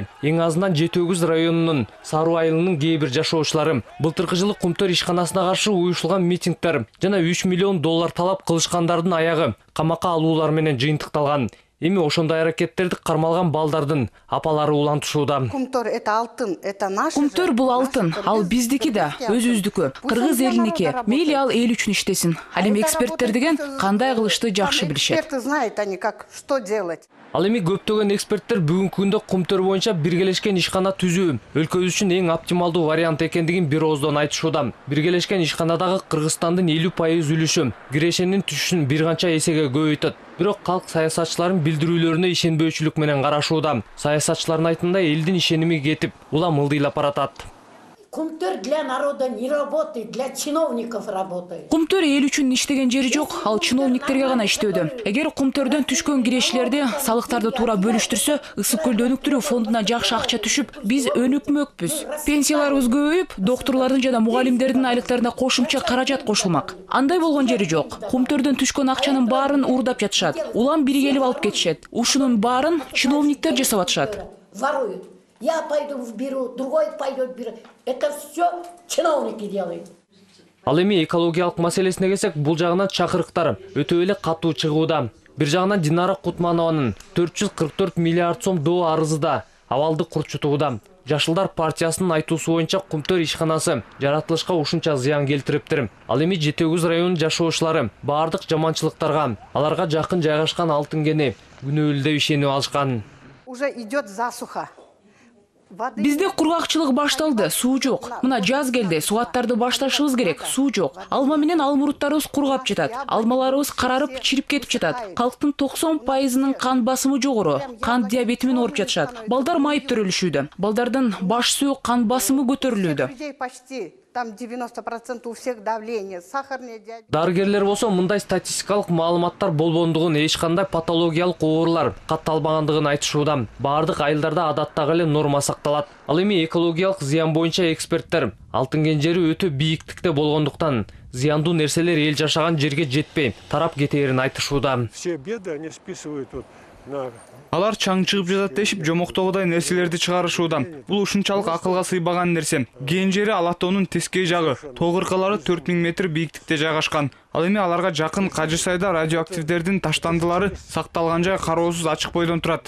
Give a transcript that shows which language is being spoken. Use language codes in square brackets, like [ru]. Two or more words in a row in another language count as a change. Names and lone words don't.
[ky] Эң азынан Жетегүз районунун Саруу айылынын кээ бир жашоочулары былтыркы жылы Кумтөр ишканасына каршы уюштурулган митингдер жана 3 миллион доллар талап кылышкандардын аягы камакка алуулар менен жыйынтыкталган. Эми ошондой аракеттерди кармалган балдардын апалары улантышууда. [ru] Кумтөр это алтын, это наш. [ky] Кумтөр бул алтын, ал биздики да, өзүбүздүкү. Кыргыз элиники. Мейли ал эл үчүн иштесин. Ал эми эксперттер деген кандай кылышты жакшы билишет. [ru] Эксперты знают они как что делать. [ky] Ал эми көптөгөн эксперттер бүгүнкү күндө Кумтөр боюнча биргелешкен ишкана түзүү өлкөбүз үчүн эң оптималдуу вариант экендигин бир ооздон айтышууда. Биргелешкен ишканадагы Кыргызстандын 50% үлүшү кирешенин түшүшүн бир канча эсеге көбөйтөт. Бирок калк саясатчылардын билдирүүлөрүнө ишенбөөчүлүк менен карашууда. Саясатчылардын айтымында элдин ишеними кетип, улам ылдыйлап баратат. [ru] Кумтөр для народа не работает, для чиновников работает. [ky] Кумтөр эл үчүн иштеген жери жок, ал чиновниктерге гана иштөөдө. Эгер Кумтөрдөн түшкөн кирештерди, салыктарды туура бөлүштүрсө, ысык көлдү өнүктүрүү фондуна жакшы акча түшүп, биз өнүкмөкпүз. Пенсияларыбыз көбөйүп, доктурлардын жана мугалимдердин айлыктарына кошумча каражат кошулмак. Андай болгон жери жок. Кумтөрдөн түшкөн акчанын баарын уурдап жатышат. Улам бири келип алып кетишет. Ушунун баарын чиновниктер жасап атышат. [ru] Воруют. Я пойду вберу, другой пойдет вберу. Это все чиновники делают. [ky] Ал эми экологиялык маселесине келсек, бул жагынан чакырыктар өтө эле катуу чыгууда. Бир жагынан Динара Кутманованын 444 миллиард сом доо арызы да абалды курчутууда. Жашылдар партиясынын айтуусу боюнча Кумтөр ишканасы жаратылышка ушунча зыян келтириптир. Ал эми Жетегүз районунун жашоочулары баардык жаманчылыктарга, аларга жакын жайгашкан алтын кени күнөөлүү деп ишенип алышкан. [ru] Уже идет засуха. [ky] Бизде кургакчылык башталды, суу жок. Мына жаз келди, суаттарды башташыбыз керек, суу жок. Алма менен алмуруттарыбыз кургап жатат. Алмаларыбыз карарып, чирип кетип жатат. Калктын 90%-нын кан басымы жогору, кант диабети менен ооруп жатышат. Балдар майып төрөлүшүүдө. Балдардын баш суу, кан басымы көтөрүлүүдө. [ru] Там 90% у всех давление, сахарный диабет. [ky] Дарыгерлер болсо мындай статистикалык маалыматтар болбондугун, эч кандай патологиялык оорулар катталбагандыгын айтышууда. Бардык айылдарда адаттагы эле норма сакталат. Ал эми экологиялык зыян боюнча эксперттер алтын кенжери өтө бийиктикте болгондуктан зыяндуу нерселер эл жашаган жерге жетпей тарап кетээрин айтышууда. [ru] Все беды они списывают вот на [ky] Алар чаң чыгып жатат дешип жомоктогудай нерселерди чыгарышууда. Бул ушунчалык акылга сыйбаган нерсе. Кенжери Алатоонун тескей жагы, тоо кыркалары 4000 метр бийиктикте жайгашкан. Ал эми аларга жакын Кажы сайда радиоактивдердин таштандылары сакталган жай кароосуз ачык бойдон турат.